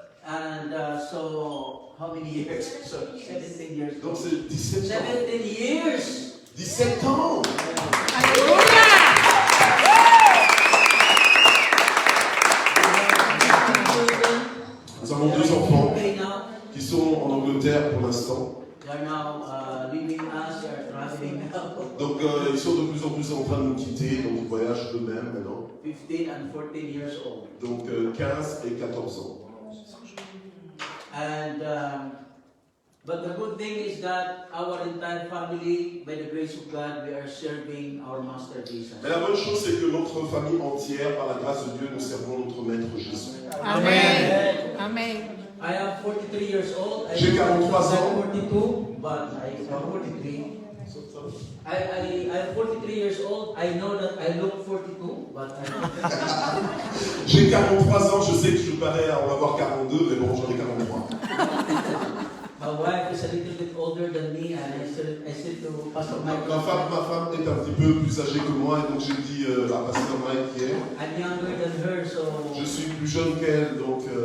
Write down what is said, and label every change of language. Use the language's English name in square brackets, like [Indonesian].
[English] And so, how many years? So, 17 years. [French] Donc c'est 17 ans. [English] 17 years! [French] 17 ans! Nous avons 2 enfants qui sont en Angleterre pour l'instant. [English] They are now leaving us, they are traveling now. [French] Donc ils sont de plus en plus en train de nous quitter, donc ils voyagent eux-mêmes maintenant. [English] 15 and 14 years old. [French] Donc 15 et 14 ans. [English] And but the good thing is that our entire family, by the grace of God, we are serving our Master Jesus. [French] Mais la bonne chose, c'est que notre famille entière, par la grâce de Dieu, nous servons notre Maître Jésus. Amen. Amen. [English] I am 43 years old. [French] J'ai 43 ans. [English] I'm 42, but I am 43. I'm 43 years old. I know that I look 42, but [French] J'ai 43 ans, je sais que je parais en avoir 42, mais bon, j'en ai 43. [English] my wife is a little bit older than me, and I said to Pastor Mike, [French] Ma femme est un petit peu plus âgée que moi, et donc j'ai dit à Pasteur Mike hier, [English] I'm younger than her, so [French] je suis plus jeune qu'elle, donc